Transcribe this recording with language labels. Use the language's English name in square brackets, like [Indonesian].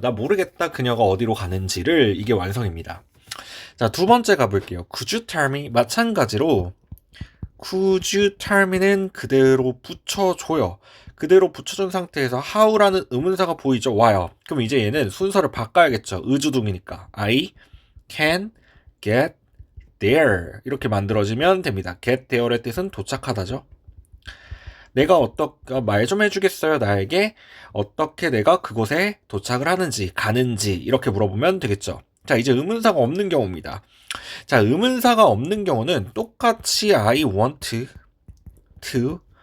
[Korean] 나 모르겠다 그녀가 어디로 가는지를. 이게 완성입니다. 자, 2번째 가볼게요. [English] Could you tell me? [Korean] 마찬가지로 [English] could you tell me [Korean] 는 그대로 붙여줘요. 그대로 붙여준 상태에서 how라는 의문사가 보이죠? 와요. 그럼 이제 얘는 순서를 바꿔야겠죠. 의주동이니까. [English] I can get there [Korean] 이렇게 만들어지면 됩니다. get there의 뜻은 도착하다죠. 내가 말 좀 해주겠어요? 나에게 어떻게 내가 그곳에 도착을 하는지 가는지 이렇게 물어보면 되겠죠. 자, 이제 의문사가 없는 경우입니다. 자, 의문사가 없는 경우는 똑같이 [English] I want to